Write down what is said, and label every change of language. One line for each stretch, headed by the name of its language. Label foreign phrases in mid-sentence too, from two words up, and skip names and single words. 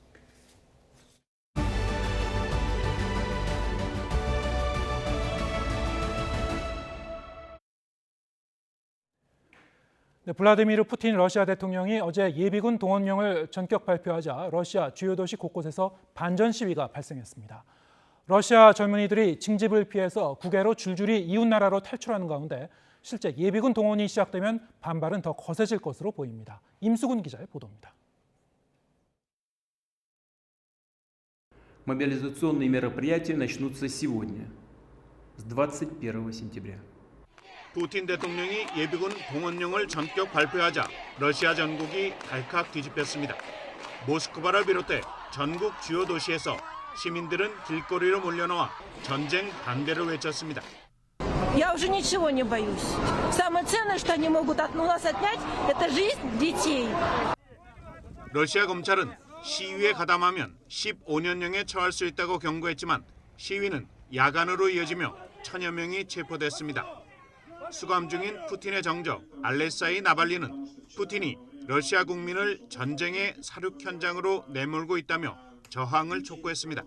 Korean: 블라디미르 푸틴 러시아 대통령이 어제 예비군 동원령을 전격 발표하자 러시아 주요 도시 곳곳에서 반전 시위가 발생했습니다. 러시아 젊은이들이 징집을 피해서 국외로 줄줄이 이웃 나라로 탈출하는 가운데 실제 예비군 동원이 시작되면 반발은 더 거세질 것으로 보입니다. 임수근 기자의 보도입니다.
Russian: Мобилизационные мероприятия начнутся сегодня, с 21 сентября.
Korean: 푸틴 대통령이 예비군 동원령을 전격 발표하자 러시아 전국이 발칵 뒤집혔습니다. 모스크바를 비롯해 전국 주요 도시에서 시민들은 길거리로 몰려나와 전쟁 반대를 외쳤습니다.
Russian: Я уже ничего не боюсь. Самое ценное, что они могут у нас отнять, это жизнь детей.
Korean: 러시아 검찰은 시위에 가담하면 15년형에 처할 수 있다고 경고했지만 시위는 야간으로 이어지며 1000여 명이 체포됐습니다. 수감 중인 푸틴의 정적 알레사이 나발리는 푸틴이 러시아 국민을 전쟁의 사륙 현장으로 내몰고 있다며 저항을 촉구했습니다.